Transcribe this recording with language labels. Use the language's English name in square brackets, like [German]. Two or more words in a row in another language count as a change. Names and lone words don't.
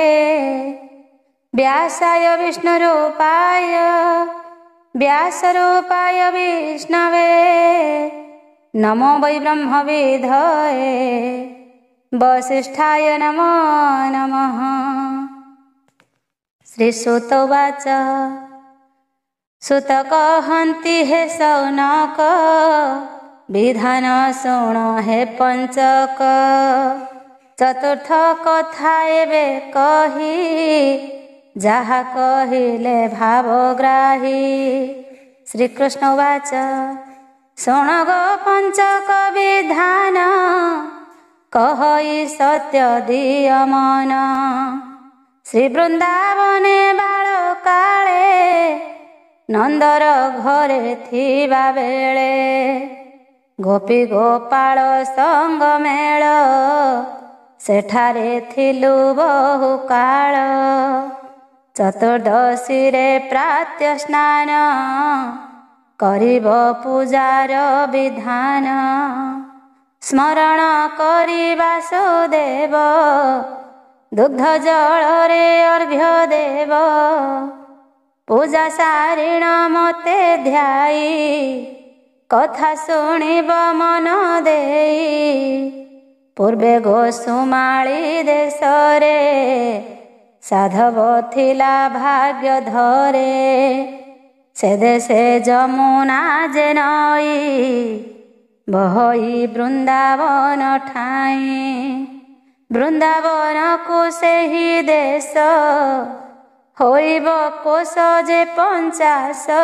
[Sanskrit] व्यासाय व्यासरूपाय विष्णवे नमो वै ब्रह्मविधये वसिष्ठाय नमो नमः। श्रीसूत उवाच [Odia] ସୁତ କହନ୍ତି ହେ ଶୌନକ ବିଧାନ ଶୁଣ ହେ ପଞ୍ଚକ। ଚତୁର୍ଥ କଥା ଏବେ କହି ଯାହା କହିଲେ ଭାବଗ୍ରାହୀ। [Sanskrit] श्रीकृष्ण उवाच [Odia] ଶୁଣ ଗୋ ପଞ୍ଚକ ବିଧାନ କହି ସତ୍ୟ ଦିଅ ମନ। ଶ୍ରୀ ବୃନ୍ଦାବନେ ବାଳକାଳେ ନନ୍ଦର ଘରେ ଥିବା ବେଳେ ଗୋପୀ ଗୋପାଳ ସଙ୍ଗ ମେଳ ସେଠାରେ ଥିଲୁ ବହୁ କାଳ। ଚତୁର୍ଦ୍ଦଶୀ ରେ ପ୍ରାତଃ ସ୍ନାନ କରିବ ପୂଜାର ବିଧାନ। ସ୍ମରଣ କରି ବାସୁଦେବ ଦୁଗ୍ଧ ଜଳ ରେ ଅର୍ଘ୍ୟ ଦେବ। ପୂଜା ସାରିଣ ମତେ ଧ୍ୟାଇ କଥା ଶୁଣିବ ମନ ଦେଇ। ପୂର୍ବେ ଗୋସୁମାଳୀ ଦେଶରେ ସାଧବ ଥିଲା ଭାଗ୍ୟ ଧରେ। ସେ ଦେଶେ ଯମୁନା ଯେ ନଈ ବହଇ ବୃନ୍ଦାବନ ଠାଇଁ। ବୃନ୍ଦାବନ କୁ ସେହି ଦେଶ ହୋଇବ କୋଶ ଯେ 50।